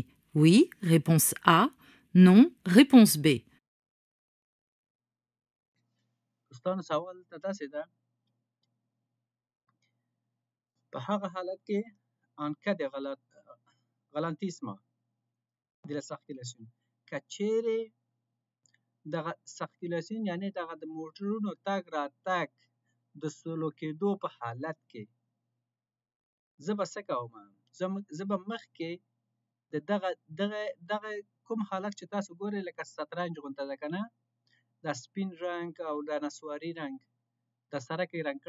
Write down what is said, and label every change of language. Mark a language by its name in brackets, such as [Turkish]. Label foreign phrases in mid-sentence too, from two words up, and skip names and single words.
[French] Oui, réponse A. Non, réponse B. [Pashto] دوستانو سوال ته داسې ده په هغه حالت کې [French] en cas de ralentissement de la circulation [Pashto] که چیرې دغه circulation یعنې دغه د موټرونو تګ راتګ د سلو کېدو په حالت کې زه به څه کوم زه به مخکې د دغه کوم حالت چې تاسو ګورئ لکه شطرنج غونته ده که نه دا سپین رنګ او دا نسواري رنګ دا سرک یې رنګ